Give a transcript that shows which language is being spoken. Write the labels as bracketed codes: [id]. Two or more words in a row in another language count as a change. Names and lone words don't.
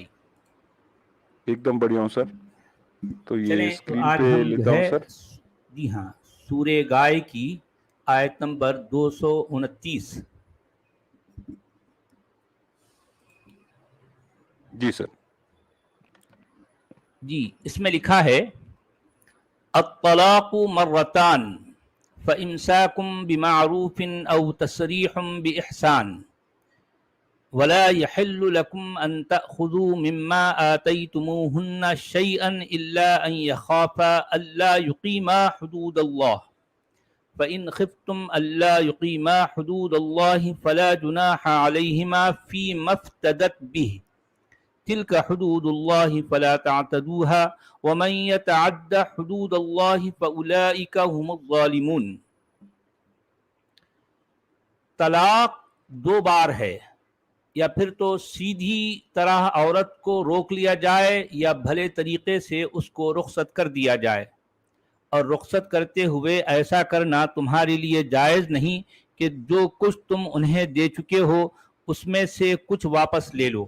[hi] एकदम बढ़िया हूँ सर। तो ये चलें, तो स्क्रीन आज पे हम जो लेता हूँ है सर। जी हाँ, सूरे गाय की आयत नंबर 229। जी सर। जी, इसमें लिखा है [ar] الطَّلَاقُ مَرَّتَانِ فَإِمْسَاكٌ بِمَعْرُوفٍ أَوْ تَسْرِيحٌ بِإِحْسَانٍ وَلَا يَحِلُّ لَكُمْ أَنْ تَأْخُذُوا مِمَّا آتَيْتُمُوهُنَّ شَيْئًا إِلَّا أَنْ يَخَافَا أَلَّا يُقِيمَا حُدُودَ اللَّهِ فَإِنْ خِفْتُمْ أَلَّا يُقِيمَا حُدُودَ اللَّهِ فَلَا جُنَاحَ عَلَيْهِمَا فِيمَا افْتَدَتْ بِهِ تِلْكَ حُدُودُ اللَّهِ فَلَا تَعْتَدُوهَا وَمَنْ يَتَعَدَّ حُدُودَ اللَّهِ فَأُولَٰئِكَ هُمُ الظَّالِمُونَ. [hi] तलाक दो बार है, या फिर तो सीधी तरह औरत को रोक लिया जाए या भले तरीके से उसको रुखसत कर दिया जाए, और रुखसत करते हुए ऐसा करना तुम्हारे लिए जायज़ नहीं कि जो कुछ तुम उन्हें दे चुके हो उसमें से कुछ वापस ले लो।